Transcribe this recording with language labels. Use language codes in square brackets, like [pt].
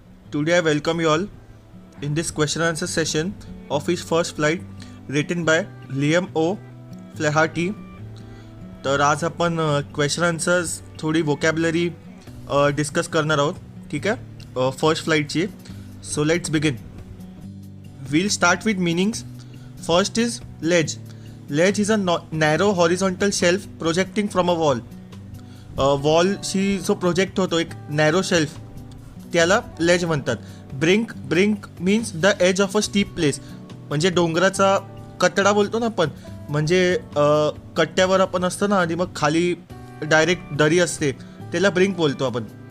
[en] Today I welcome you all in this question and answer session of his first flight written by Liam O. Flaherty. [mr] तर आज आपण question answers थोडी vocabulary discuss करणार आहोत. ठीक आहे, first फ्लाईटची. [en] So let's begin. We'll start with meanings. First is ledge. Ledge is a narrow horizontal shelf projecting from a wall. [mr] वॉलशी जो project होतो एक नॅरो शेल्फ, त्याला लेज म्हणतात. [en] brink means the edge of a steep place, [mr] म्हणजे डोंगराचा कट्टा बोलतो ना आपण, म्हणजे कट्ट्यावर आपण असतो ना आणि मग खाली डायरेक्ट दरी असते, त्याला ब्रिंक बोलतो आपण.